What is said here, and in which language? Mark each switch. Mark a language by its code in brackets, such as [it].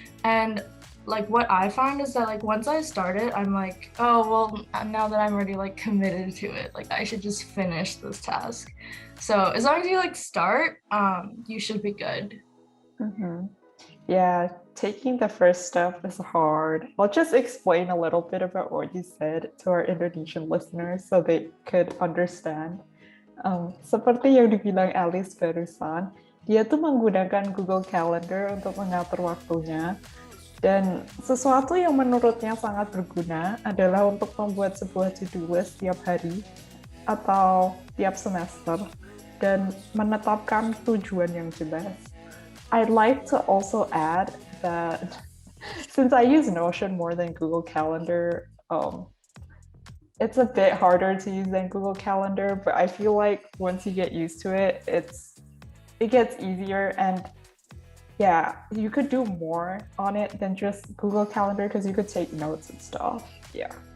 [en] And like what I find is that like once I start it, I'm like, oh well, now that I'm already like committed to it, like I should just finish this task. So as long as you like start, you should be good. Mm-hmm. Yeah, taking the first step is hard. I'll just explain a little bit about what you said to our Indonesian listeners so they could understand. [id] Seperti yang dibilang Alice barusan, dia tuh menggunakan Google Calendar untuk mengatur waktunya. Dan sesuatu yang menurutnya sangat berguna adalah untuk membuat sebuah to-do list tiap hari atau tiap semester. dan menetapkan tujuan yang jelas. [en] I'd like to also add that since I use Notion more than Google Calendar, it's a bit harder to use than Google Calendar, but I feel like once you get used to it, it gets easier, and yeah, you could do more on it than just Google Calendar because you could take notes and stuff. Yeah.